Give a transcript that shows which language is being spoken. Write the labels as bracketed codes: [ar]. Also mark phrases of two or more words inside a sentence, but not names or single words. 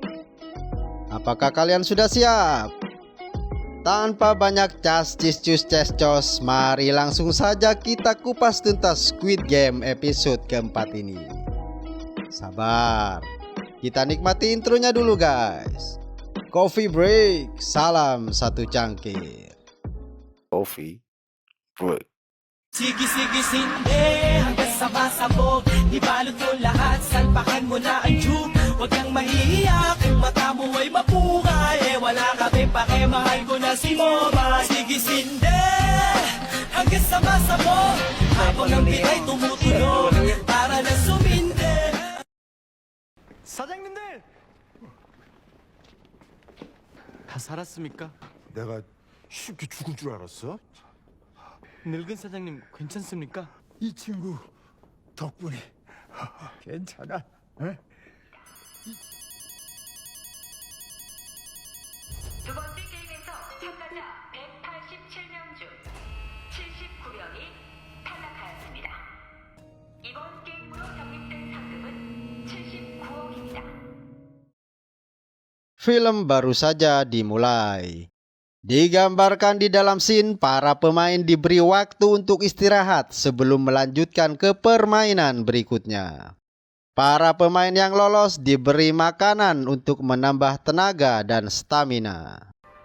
[id] Tanpa banyak cas-cis-cus-ces-cos, mari langsung saja kita kupas tuntas Squid Game episode keempat ini. Sabar, kita nikmati intronya dulu guys. [en] Coffee break, [id] salam satu cangkir. [en] Coffee break. [tl] Sige sinde hanggang sa pasabog, ibalot mo lahat, salpakan mo na ang tube. Huwag kang mahihiya kung mata mo ay mapukay, wala kami pake, mahal ko na si Moba. Sige sinde hanggang sa pasabog, habang ang bitay tumutulog para na suminde. [ko] 사장님들! 다 살았습니까? 내가 쉽게 죽을 줄 알았어? 늙은 사장님 괜찮습니까? 이 친구 덕분에 괜찮아. 에? 두 번째 게임에서 참가자 187명 중 79명이 탈락하였습니다. 이번 게임으로 적립된 상금은 79억입니다. [id] Film baru saja dimulai. Digambarkan di dalam scene, para pemain diberi waktu untuk istirahat sebelum melanjutkan ke permainan berikutnya. Para pemain yang lolos diberi makanan untuk menambah tenaga dan stamina.